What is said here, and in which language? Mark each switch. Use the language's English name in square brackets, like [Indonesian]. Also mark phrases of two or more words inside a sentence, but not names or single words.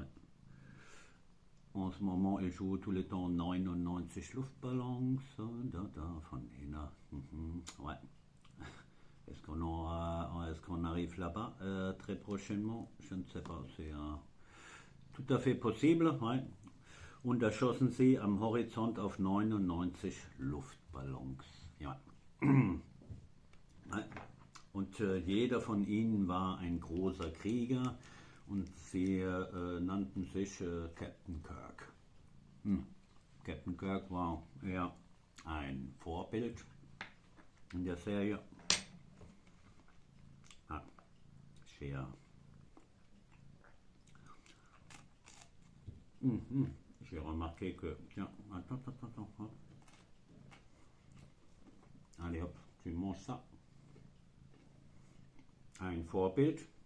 [French] En ce moment, il joue tout le temps 99 Luftballons von Nena. Ouais. Est-ce qu'on arrive là-bas très prochainement? Je ne sais pas. C'est tout à fait possible. Ouais. [German] Und da schossen sie am Horizont auf 99 Luftballons. Ja. Und jeder von ihnen war ein großer Krieger und sie nannten sich Captain Kirk. Captain Kirk war ja ein Vorbild in der Serie. [French] J'ai remarqué que... Tiens, attends. Hop. Allez hop, tu manges ça. Un Vorbild.